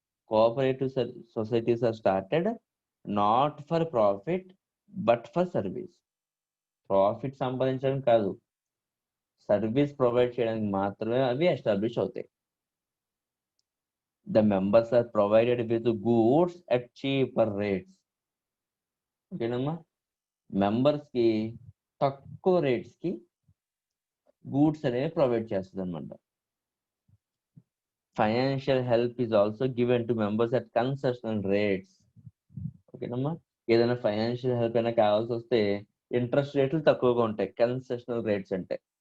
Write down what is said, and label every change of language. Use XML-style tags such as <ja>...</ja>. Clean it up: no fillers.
<en>Cooperative societies are started not for profit but for service.</en> <te>Profit సంపాదించడం కాదు, service provide చేయడానికి మాత్రమే అవి ఎస్టాబ్లిష్ అవుతాయి.</te> <en>The members are provided with goods at cheaper rates.</en> <te>ఓకేనమ్మా. Members కి తక్కువ రేట్స్ కి గూడ్స్ అనేవి ప్రొవైడ్ చేస్తుంది అనమాట.</te> <en>Financial help is also given to members at concessional rates.</en> <te>ఓకేనమ్మా. ఏదైనా ఫైనాన్షియల్ హెల్ప్ అయినా కావాల్సి వస్తే ఇంట్రెస్ట్ రేట్లు తక్కువగా ఉంటాయి కన్సెషనల్ రేట్స్ అంటే.</te>